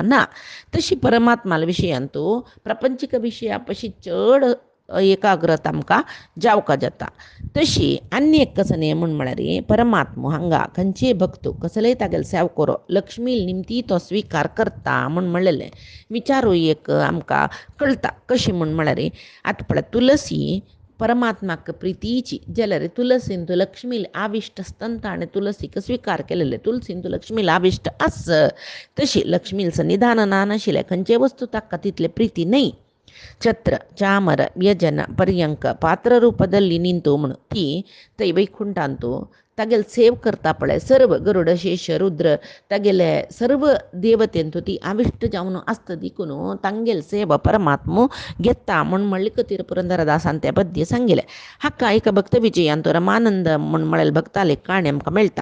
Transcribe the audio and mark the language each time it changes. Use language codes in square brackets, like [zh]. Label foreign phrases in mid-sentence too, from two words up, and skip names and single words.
[kok] ना तशी परमात्माला विशयांतू प्रापंचिक विशया पशी चड एकाग्रता आमकां जावका जाता तशी आनी एक कसं न्ही म्हळ्यार परमात्मा हांगा खंयचेय भक्तो कसलेय तागेले सेव करो लक्ष्मी निमती तो स्विकार करता म्हणलेलें विचारूय एक आमकां कळटा कशी म्हळ्यार आतां पळय तुलसी परमात्माक प्रितीची जाल्यार तुलसीन तूं लक्ष्मी आविश्ट आसतना ताणें तुलसीक स्विकार केलेले. तुलसीन तूं लक्ष्मीला आविश्ट आस तशी लक्ष्मील निदान ना नाशिल्लें खंयचे वस्तू ताका तितले प्रिती न्हय. [kn] ಛತ್ರ ಚಾಮರ ವ್ಯಜನ ಪರ್ಯಂಕ ಪಾತ್ರ ರೂಪದಲ್ಲಿ ನಿಂತು [kok] म्हणून ती थंय वैकुंठांतू तागेले सेव करता पळय सर्व गरुड शेष रुद्र तागेले सर्व देवतेंतू ती आविश्ट जावन आसता देखून तांगेले सेव परमात्मो घेता म्हूण मल्लिकतीर पुरंदरदासान ते पद्य सांगिल्लें. हाका एका भक्त विजयान तो रमानंद म्हूण म्हळेले भक्ताले काणी आमकां मेळटा.